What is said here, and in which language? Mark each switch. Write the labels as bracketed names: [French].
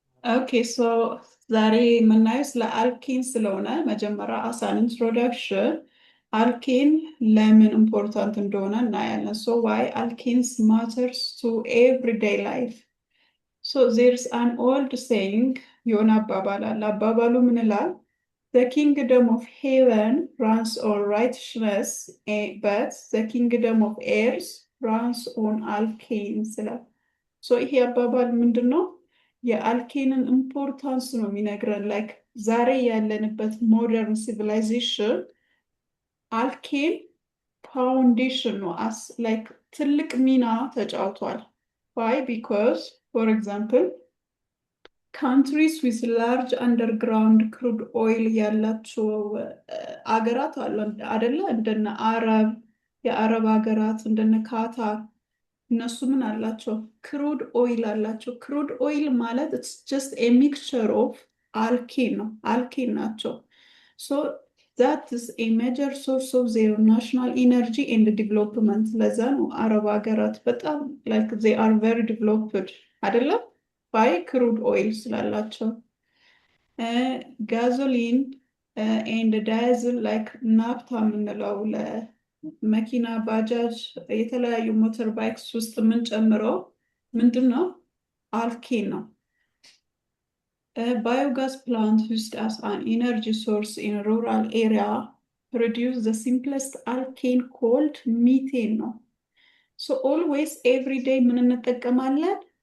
[Amharic] ኦኬ ዛሬ የምናየው ስለ አልኬን ስለሆነ መጀመሪያ አሳን ኢንትሮዳክሽን አልኬን ለምን ኢምፖርታንት እንደሆነ እናያለን። [English] ዋይ አልኬንስ ማተርስ ቱ ኤቭሪዴይ ላይፍ። ዜርስ አን ኦልድ ሴይንግ [Amharic] የሆነ አባባል አለ። አባባሉ ምን ይላል? [English] The kingdom of heaven runs on righteousness, but the kingdom of earth runs on alkenes [Amharic] ይላል። ይሄ አባባል ምንድን ነው? የአልኬንን ኢምፖርታንስ ነው የሚነግረን። ላይክ ዛሬ ያለንበት ሞደርን ሲቪላይዜሽን አልኬን ፋውንዴሽን ነው። ላይክ ትልቅ ሚና ተጫውቷል። [English] ዋይ ቢኮዝ ፎር ኤግዛምፕል ካንትሪስ ዊዝ ላርጅ አንደርግራውንድ ክሩድ ኦይል [Amharic] ያላቸው አገራት አሉ አደለ? እንደነ አረብ፣ የአረብ ሀገራት እንደነ ካታር፣ እነሱ ምን አላቸው? ክሩድ ኦይል አላቸው። ክሩድ ኦይል ማለት [English] ኢትስ ጀስት ኤ ሚክስቸር ኦፍ አልኬን ነው፣ አልኬን ናቸው። that is a major source of their national energy and development። [Amharic] ለዛ ነው አረብ ሀገራት በጣም [English] like they are very developed አይደለም? [Amharic] ባይ ክሩድ ኦይል ስላላቸው። ጋዞሊን ኤንድ ዳይዝል ላይክ ናፍታ የምንለው ለመኪና፣ ባጃጅ፣ የተለያዩ ሞተር ባይክስ ውስጥ የምንጨምረው ምንድን ነው? [English] አልኬን ነው። Biogas plant used as an energy source in rural area produce the simplest alkane called methane ነው። always every day [Amharic] ምን እንጠቀማለን?